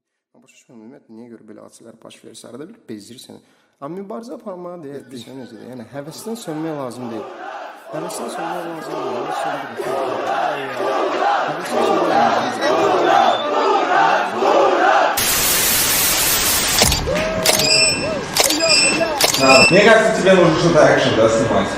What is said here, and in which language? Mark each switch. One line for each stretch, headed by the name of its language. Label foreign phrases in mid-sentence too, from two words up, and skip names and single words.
Azerbaijani: Başa düşmürəm, ümumiyyətlə niyə görə belə hadisələr baş verir? Arada bir bezdirirsən. Amma mübarizə aparmağa deyirsən necədir? Yəni həvəsdən sönmək lazım deyil. Həvəsdən sönmək lazım deyil. Həvəsdən sönmək
Russian: Мне кажется, тебе нужно что-то экшен, да, снимать?